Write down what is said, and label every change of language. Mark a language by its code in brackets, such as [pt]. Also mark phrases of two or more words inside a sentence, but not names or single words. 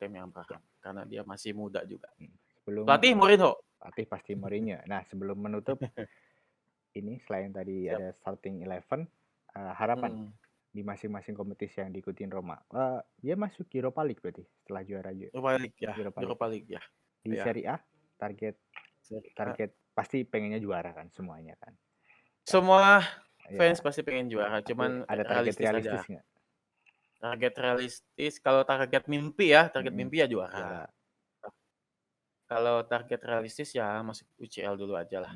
[id] Abraham karena dia masih muda juga. Hmm. Sebelum Pelatih Mourinho. pelatih pasti Mourinho. Nah, sebelum menutup ini selain tadi Siap. ada starting 11, harapan Mhm. di masing-masing kompetisi yang diikutin Roma. Dia masuk Europa League berarti setelah juara Europa League ya, Europa League. Europa League ya. Di Iya, Serie A target Serie A. target pasti pengennya juara kan semuanya kan. Semua Ya, fans pasti pengen juara, tapi cuman ada target realistis realistis aja. nggak? Target realistis kalau target mimpi ya, target Mm-mm, mimpi ya juara. juara. Kalau target realistis ya masuk UCL dulu aja lah.